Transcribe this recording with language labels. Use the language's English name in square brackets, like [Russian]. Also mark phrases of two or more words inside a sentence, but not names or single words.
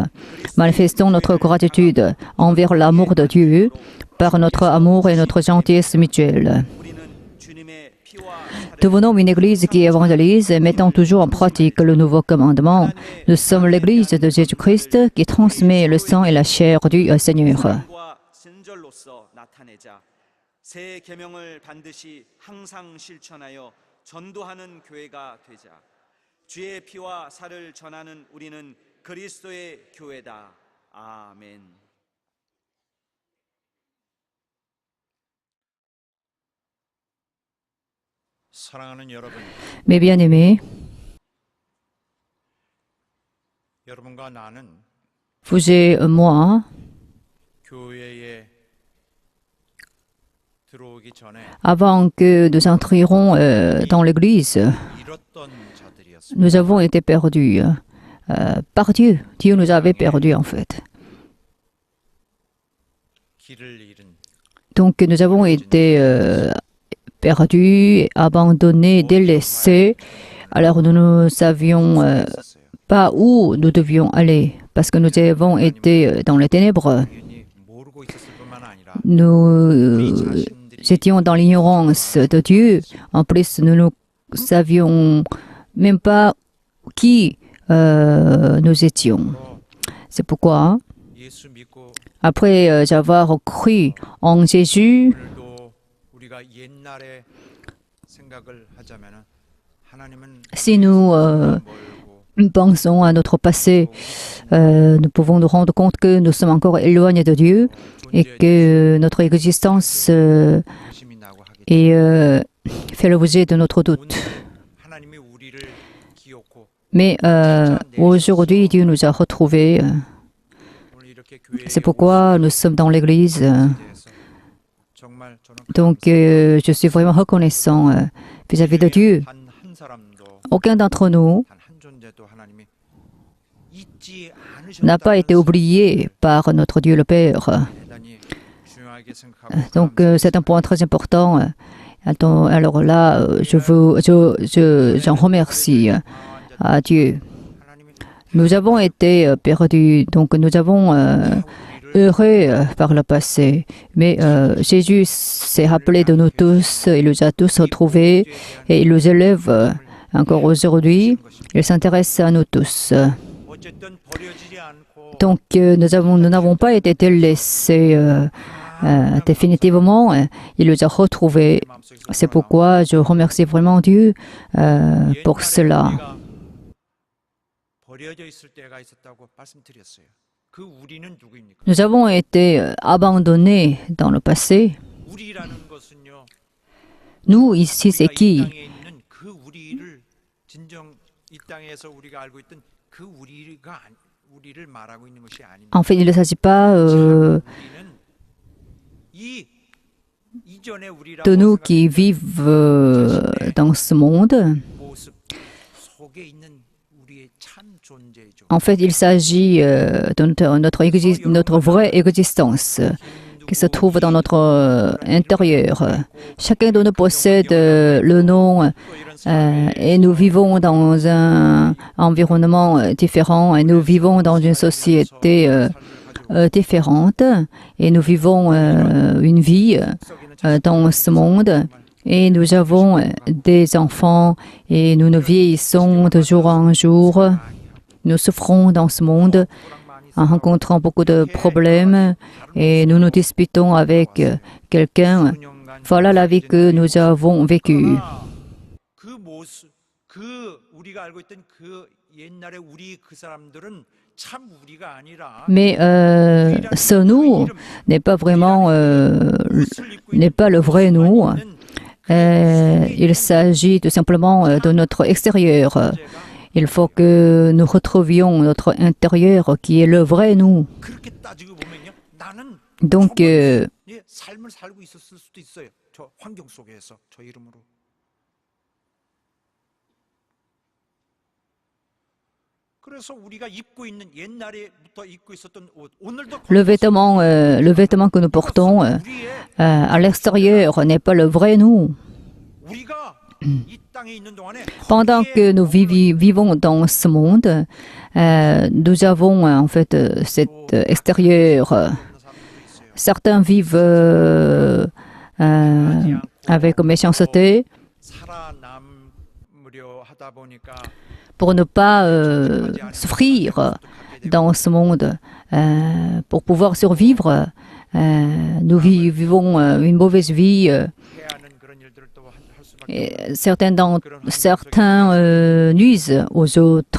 [French] Manifestons notre gratitude envers l'amour de Dieu par notre amour et notre gentillesse mutuelle. Devenons une Église qui évangélise et mettant toujours en pratique le nouveau commandement. Nous sommes l'Église de Jésus-Christ qui transmet le sang et la chair du Seigneur. [Korean] 새 계명을 반드시 항상 실천하여 전도하는 교회가 되자. 주의 피와 살을 전하는 우리는 그리스도의 교회다. 아멘. 사랑하는 여러분, [French] Mes bien-aimés, [Korean] 여러분과 나는 [French] vous et moi, [Korean] 교회에 들어오기 전에 [French] avant que nous entrions dans l'Église, [Korean] 잃었던 자들이었습니다. [French] nous avons été perdus par Dieu. Dieu nous avait perdus en fait. [Korean] 길을 잃은 [French] Donc nous avons été perdus, abandonnés, délaissés. Alors nous ne savions pas où nous devions aller parce que nous avons été dans les ténèbres. [Korean] 모르고 있었을 뿐만 아니라 [French] Nous étions dans l'ignorance de Dieu. En plus, nous ne savions même pas qui nous étions. C'est pourquoi, [Korean] 예수 믿고 [French] après avoir cru en Jésus, [Korean] 오늘도 우리가 옛날에 생각을 하자면은 하나님은 [French] si nous [Korean] 멀고 [French] pensons à notre passé, nous pouvons nous rendre compte que nous sommes encore éloignés de Dieu et que notre existence [Korean] 의심이 나고 하기 [French] fait l'objet de notre doute. [Korean] 하나님이 우리를 기억고 [French] Mais aujourd'hui, Dieu nous a retrouvés. [Korean] 오늘 이렇게 교회에 [French] C'est pourquoi nous sommes dans l'Église. [Korean] 대해서 정말 저는 [French] Donc, je suis vraiment reconnaissant vis-à-vis de Dieu. [Korean] 한 사람도 [French] Aucun d'entre nous [Korean] 단 한 존재도 하나님이 잊지 [French] n'a pas été [Korean] 않으셨다는 [French] oublié par notre Dieu le Père. [Korean] 대단히 중요하게 생각하고 [French] Donc, c'est un point très important. Alors là, j'en remercie à Dieu. Nous avons été perdus, donc nous avons heureux par le passé. Mais Jésus s'est rappelé de nous tous, il nous a tous retrouvés et il nous élève encore aujourd'hui. Il s'intéresse à nous tous. [Korean] 어쨌든 버려지지 않고 [French] Donc nous n'avons pas été délaissés définitivement, il les a retrouvés. C'est pourquoi je remercie vraiment Dieu pour cela. [Korean] 우리가 버려져 있을 때가 있었다고 말씀드렸어요. 그 우리는 누구입니까? [French] Nous avons été abandonnés dans le passé. [Korean] 우리라는 것은요. [French] Nous, ici, c'est [Korean] 우리가 이 [French] qui? [Korean] 땅에 있는 그 우리를 진정 이 땅에서 우리가 알고 있던 그 우리를 말하고 있는 것이 아닙니다. [French] En fait, il ne s'agit pas [Korean] 우리는 이 이전에 우리라고 [French] de nous qui [Korean] 생각했던 [French] vivent dans ce monde. [Korean] 모습 속에 있는 우리의 참 존재죠. [French] En fait, il s'agit de notre vraie existence qui se trouve dans notre intérieur. Chacun de nous possède le nom et nous vivons dans un environnement différent et nous vivons dans une société différente et nous vivons une vie dans ce monde. Et nous avons des enfants et nous nous vieillissons de jour en jour. Nous souffrons dans ce monde en rencontrant beaucoup de problèmes et nous nous disputons avec quelqu'un. Voilà la vie que nous avons vécue. [Korean] 그 모습, 그 우리가 알고 있던 그 옛날에 우리 그 사람들은 참 우리가 아니라 [French] Mais ce nous n'est pas vraiment, n'est pas le vrai nous. Il s'agit tout simplement de notre extérieur. Il faut que nous retrouvions notre intérieur qui est le vrai nous. [Korean] 그렇게 따지고 보면요. 나는 [French] Donc, [Korean] 정말 예, 삶을 살고 있었을 수도 있어요. 저 환경 속에서 저 이름으로. 그래서 우리가 입고 있는 옛날에부터 입고 있었던 옷 오늘도 [French] le vêtement que nous portons à l'extérieur n'est pas le vrai nous. [Korean] 우리가 이 땅에 있는 동안에 [French] Pendant que nous vivons dans ce monde, nous avons en fait cet extérieur. Certains vivent avec méchanceté [Korean] 살아남으려 하다 보니까 [French] pour ne pas souffrir dans ce monde. Pour pouvoir survivre, nous vivons une mauvaise vie. [Korean] 해하는 그런 일들을 또 할 수밖에 [French] Et certains nuisent aux autres.